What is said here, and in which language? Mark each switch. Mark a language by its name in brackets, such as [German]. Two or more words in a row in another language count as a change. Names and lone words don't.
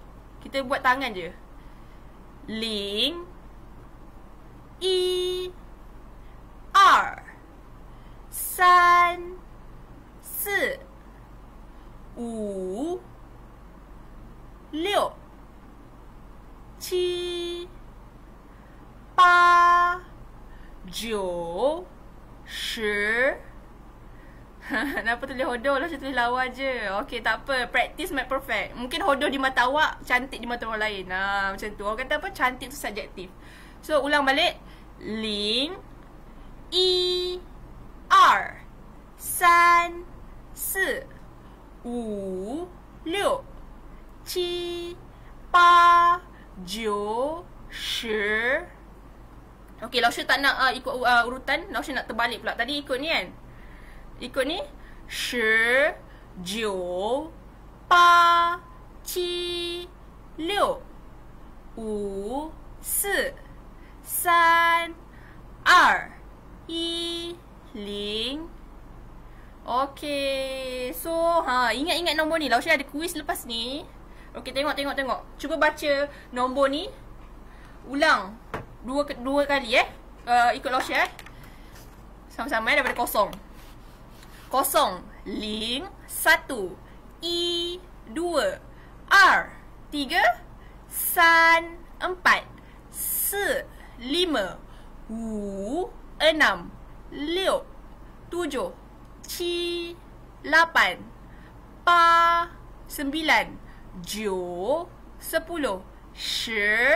[Malay] Kita buat tangan je. [Chinese] 零，一, 二，三，四，五, 六，七，八，九，十. [Malay] Kenapa tulis hodoh lah, saya tulis lawa je. Okey, tak apa. [English] Practice make perfect. [Malay] Mungkin hodoh di mata awak, cantik di mata orang lain. Macam tu. Orang kata apa? Cantik tu subjektif. So, ulang balik. [Chinese] 零，一, 二，三，四，五, 六，七，八，九，十. [Malay] Okey, Lao Shi tak nak ikut urutan. Lao Shi nak terbalik pula. Tadi ikut ni kan? Ikut ni 10 9 8 7 6 5 4 3 2 1 0. Okey. So, ingat-ingat nombor ni. Lao Shi ada kuis lepas ni. Okey, tengok. Cuba baca nombor ni. Ulang dua kali ikut Lao Shi sama-sama daripada 0 [Chinese] 零，1 一，2 二，3 三，4 四，5 五，6 六，7 七，8 八，9 九，10 十.